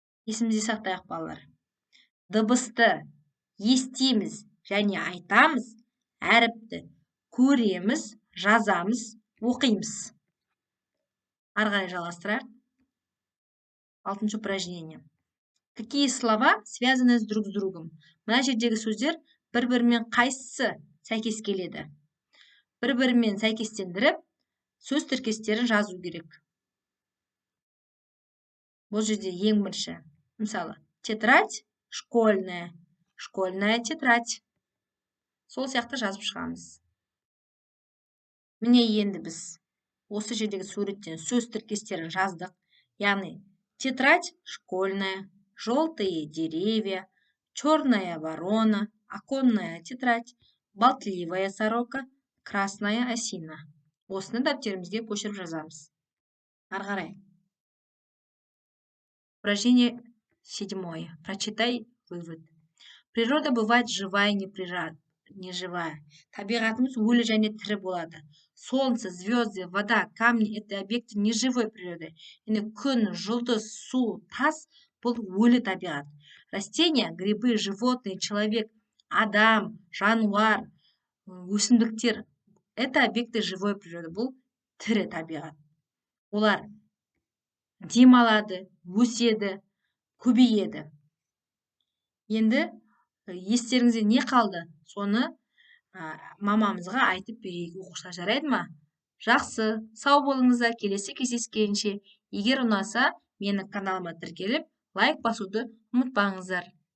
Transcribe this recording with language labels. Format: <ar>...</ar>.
<kk>Есімізде сақтайық, балалар. Дыбысты естиміз және айтамыз, әріпті көреміз, жазамыз, оқимыз. Ары қарай жалғастырайық.</kk> <ru>6-ші упражнение. Какие слова связаны друг с другом?</ru> <kk>Мына жердегі сөздер бір-бірімен қайсысы сәйкес келеді? Бір-бірімен сәйкестендіріп, сөз тіркестерін жазу керек. Бұл жерде ең бірінші.</kk> <ru>Мысалы, тетрадь школьная, школьная тетрадь.</ru> <kk>Сол сияқты жазып шығамыз. Міне енді біз осы жердегі суреттен сөз тіркестерін жаздық.</kk> <ru>Яғни, тетрадь школьная, желтые деревья, черная ворона, оконная тетрадь, болтливая сорока, красная осина.</ru> <kk>Осыны дәптерімізге көшіріп жазамыз. Ары қарай.</kk> <ru>Упражнение 7. Прочитай вывод. Природа бывает живая и неживая.</ru> <kk>Табиғатымыз өлі және тірі болады.</kk> <ru>Солнце, звезды, вода, камни – это объекты неживой природы.</ru> <kk>Күн, жұлдыз, су, тас – бұл өлі табиғат.</kk> <ru>Растения, грибы, животные, человек,</ru> <kk>адам, жануар, өсімдіктер</kk> <ru>– это объекты живой природы.</ru> <kk>Бұл тірі табиғат. Олар демалады, өседі, көбейеді. Енді естеріңізде не қалды? Соны мамамызға айтып берейік, оқушылар, жарайды ма? Жақсы, сау болыңыздар, келесі кездескенше. Егер ұнаса, менің каналыма тіркеліп, лайк басуды ұмытпаңыздар.</kk>